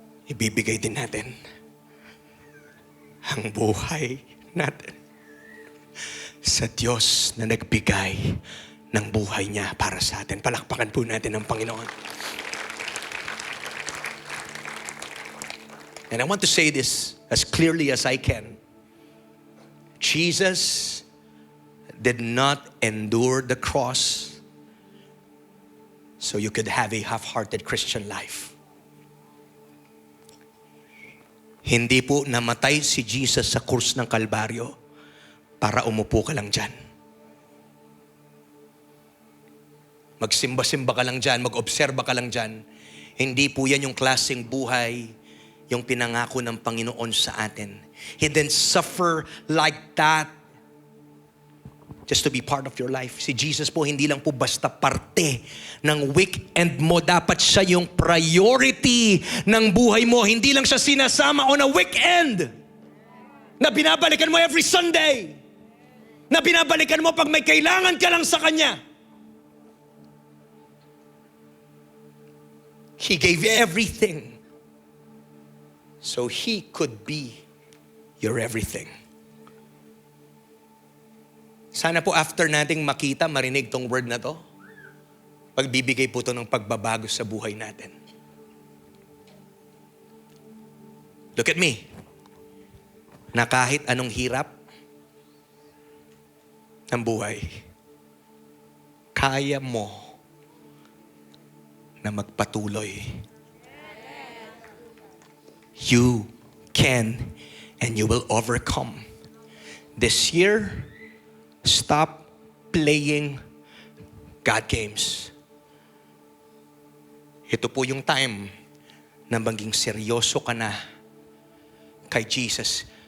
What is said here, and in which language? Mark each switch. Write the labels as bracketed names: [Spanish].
[Filipino] Ibibigay din natin ang buhay natin sa Diyos na nagbigay ng buhay niya para sa atin. Palakpakan po natin ang Panginoon. [English] And I want to say this as clearly as I can. Jesus did not endure the cross so you could have a half-hearted Christian life. [Filipino] Hindi po namatay si Jesus sa krus ng Kalbaryo para umupo ka lang dyan. Magsimba-simba ka lang dyan, mag-obserba ka lang dyan. Hindi po yan yung klaseng buhay yung pinangako ng Panginoon sa atin. [English] He didn't suffer like that just to be part of your life. [Filipino] Si Jesus po hindi lang po basta parte ng weekend mo. Dapat siya yung priority ng buhay mo. Hindi lang siya sinasama [English] on a weekend [Filipino] na binabalikan mo [English] every Sunday. [Filipino] Na binabalikan mo pag may kailangan ka lang sa Kanya. [English] He gave everything so He could be your everything. [Filipino] Sana po after nating makita, marinig tong word na to, pagbibigay po to ng pagbabago sa buhay natin. [English] Look at me. [Filipino] Na kahit anong hirap ng buhay, kaya mo na magpatuloy. [English] You can and you will overcome. This year, stop playing God games. [Filipino] Ito po yung time na maging seryoso ka na kay Jesus.